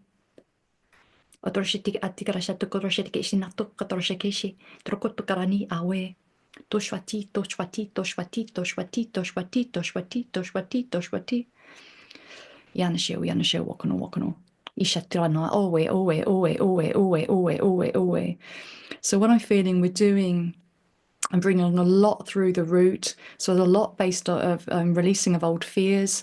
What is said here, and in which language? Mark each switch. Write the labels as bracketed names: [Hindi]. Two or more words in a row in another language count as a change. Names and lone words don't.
[English] Otorsheti atikarashatu korosheti shinato kotoroshekishi. Trokotukarani awe. Toshwati, toshwati, toshwati, toshwati, toshwati, toshwati, toshwati, toshwati. Yanasheu, wakano. Ishatirana, owe. So what I'm feeling we're doing, I'm bringing a lot through the root. So there's a lot based on releasing of old fears.